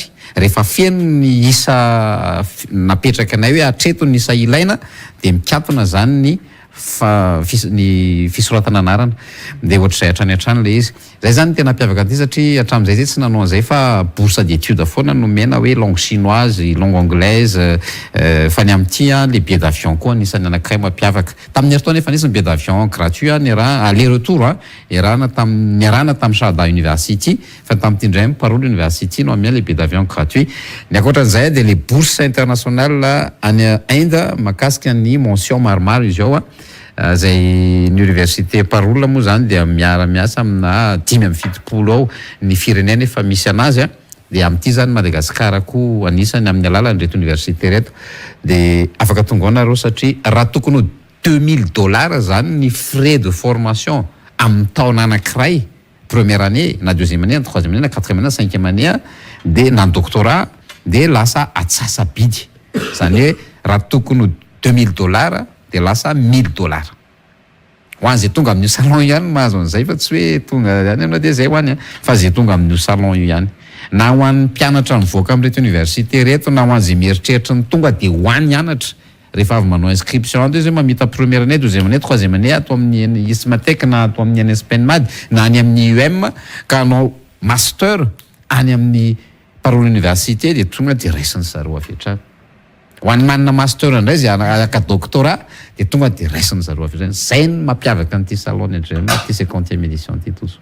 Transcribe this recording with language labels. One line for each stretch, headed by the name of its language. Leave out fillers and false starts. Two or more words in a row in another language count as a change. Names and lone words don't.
Malagasy: Rehefa feno ny isa napetraka anay hoe hatreto ny isa ilaina de mikatona zany ny fisoratana anarana de ohatr'izay hatrany hatrany le izy. Zay zany tena mampiavaka an'ity satria hatramin'izay zay tsy nanao an'izay fa
French: bourse d'études
Malagasy: foana nomena hoe
French: langue chinoise, langue anglaise,
Malagasy: fa ny amin'ity le
French: billet d'avion
Malagasy: koa anisan'ny anankiray mampiavaka. Tamin'ny heritaona efa nisy ny
French: billet d'avion gratuit
Malagasy: niarahana
French: aller retour
Malagasy: niarahana tamin'ny Shahada University fa tamin'ity indray Parole University no amia le
French: billet d'avion gratuit.
Malagasy: Ny ankoatran'izay de le
French: bourse internationale
Malagasy: any Inde makasika ny mention maromaro izy ao zay ny université Parole moa zany de miasa amina 570 ao ny firenena efa misy anazy de amin'ity zany Madagasikara koa anisany amin'ny alalan'ny reto université reto de afaka tonga ao nareo satria raha tokony $2,000 zany ny
French: frais de formation
Malagasy: amin'ny taona anankiray
French: première année
Malagasy: na
French: deuxième année
Malagasy: na
French: troisième année
Malagasy: na
French: quatrième année
Malagasy: na
French: cinquième année
Malagasy: de na doctorat de lasa atsasa bidy zany hoe raha tokony $2,000 de lasa $1,000 ho an'izay tonga amin'io salon io ihany mahazo an'izay fa tsy hoe tonga ihany anao de zay ho any fa zay tonga amin'io salon io ihany na ho an'ny mpianatra mivoaka amin'reto université reto na ho an'izay mieritreritra ny tonga de ho any hianatra rehefa avy manao inscription de zay mamita
French: première année deuxième année troisième année
Malagasy: atao amin'ny ISMATEC na atao amin'ny NSPENMAD na any amin'ny UM ka anao master any amin'ny Parole Université de tonga de raisiny zareo avy hatrany. Ho an'ny manana master indray zay aka doctorat de tonga de raisiny zareo avy hatrany. Zay ny mampiavaka an'ity salon ny ty 50e édition ty tozo.